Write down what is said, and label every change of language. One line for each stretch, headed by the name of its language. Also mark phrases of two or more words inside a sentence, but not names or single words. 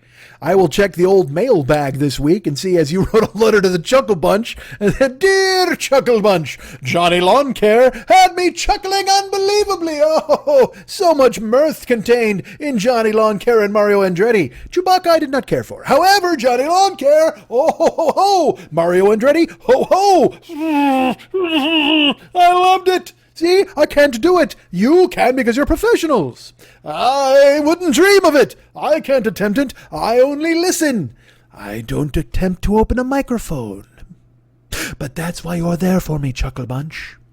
English: I will check the old mail bag this week and see, as you wrote a letter to the Chuckle Bunch, and said, Dear Chuckle Bunch, Johnny Lawn Care had me chuckling unbelievably. Oh, so much mirth contained in Johnny Lawn Care and Mario Andretti. Chewbacca I did not care for. However, Johnny Lawn Care, oh, ho, ho, ho, Mario Andretti, ho, ho. I loved it. See, I can't do it. You can because you're professionals. I wouldn't dream of it. I can't attempt it. I only listen. I don't attempt to open a microphone. But that's why you're there for me, Chuckle Bunch.